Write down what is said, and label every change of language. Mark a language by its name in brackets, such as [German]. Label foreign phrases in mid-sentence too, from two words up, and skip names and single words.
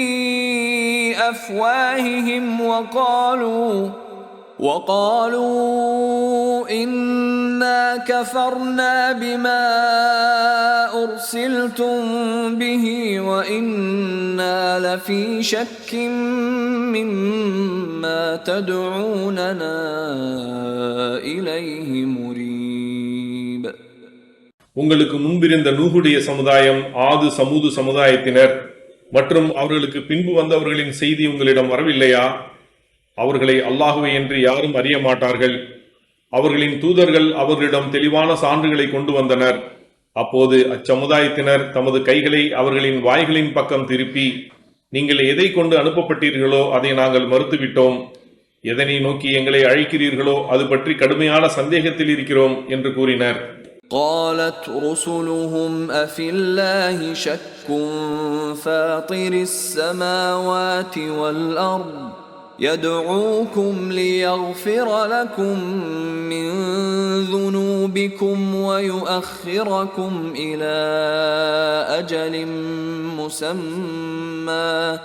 [Arabic] أفواههم وقالوا إنا كفرنا بما أرسلتم به وإنا لفي شك مما تدعوننا إليه مريب. [Tamil] உங்களுக்கு முன்பிருந்த நூஹுடைய சமுதாயம், ஆது சமூது சமுதாயத்தினர் மற்றும் அவர்களுக்கு பின்பு வந்தவர்களின் செய்தி உங்களிடம் வரவில்லையா? அவர்களை அல்லாஹுவை என்று யாரும் அறிய மாட்டார்கள். அவர்களின் தூதர்கள் அவர்களிடம் தெளிவான சான்றுகளை கொண்டு வந்தனர். அப்போது அச்சமுதாயத்தினர் தமது கைகளை அவர்களின் வாய்களின் பக்கம் திருப்பி, நீங்கள் எதை கொண்டு அனுப்பப்பட்டீர்களோ அதை நாங்கள் மறுத்துவிட்டோம், எதனை நோக்கி எங்களை அழைக்கிறீர்களோ அது பற்றி கடுமையான சந்தேகத்தில் இருக்கிறோம் என்று கூறினர். [Arabic] قالت رسلهم أفي الله شك فاطر السماوات والأرض يدعوكم ليغفر لكم من ذنوبكم ويؤخركم إلى أجل مسمى